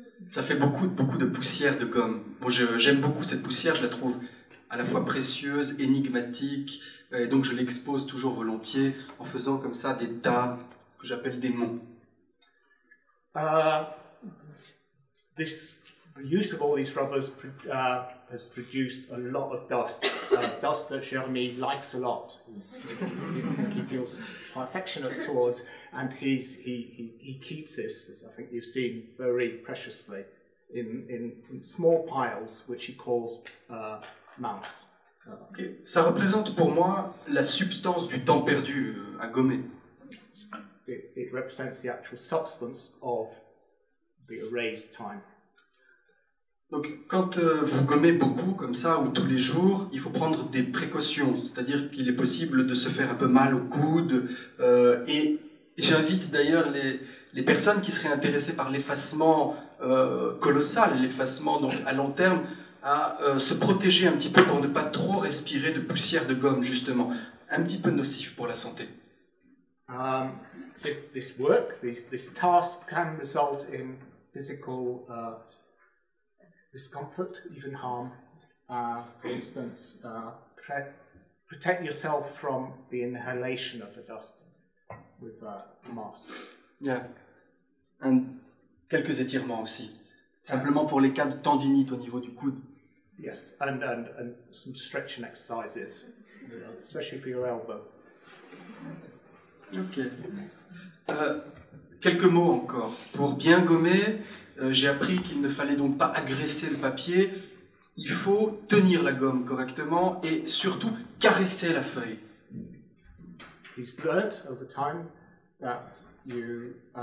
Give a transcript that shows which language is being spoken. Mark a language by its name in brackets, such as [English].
[French] Ça fait beaucoup de poussière de gomme. Bon, j'aime beaucoup cette poussière, je la trouve à la fois précieuse, énigmatique, et donc je l'expose toujours volontiers en faisant comme ça des tas que j'appelle des monts. [English] The use of all these rubbers has produced a lot of dust, dust that Jérémie likes a lot. He feels affectionate towards, and he keeps this, as I think you've seen, very preciously in small piles, which he calls mounts. Okay. [French] Ça représente pour moi la substance du temps perdu à gommer. [English] It represents the actual substance of the erased time. [French] Donc, quand vous gommez beaucoup comme ça ou tous les jours, il faut prendre des précautions. C'est-à-dire qu'il est possible de se faire un peu mal au coude. Et j'invite d'ailleurs les personnes qui seraient intéressées par l'effacement colossal, l'effacement donc à long terme, à se protéger un petit peu pour ne pas trop respirer de poussière de gomme, justement. Un petit peu nocif pour la santé. [English] This work, this task can result in physical discomfort, even harm. For instance, protect yourself from the inhalation of the dust with a mask. Yeah. [French] Quelques étirements aussi. Simplement pour les cas de tendinite au niveau du coude. [English] Yes, and some stretching exercises, especially for your elbow. [French] Ok. Quelques mots encore. Pour bien gommer, j'ai appris qu'il ne fallait donc pas agresser le papier. Il faut tenir la gomme correctement et surtout caresser la feuille. [English] He's learnt over time that you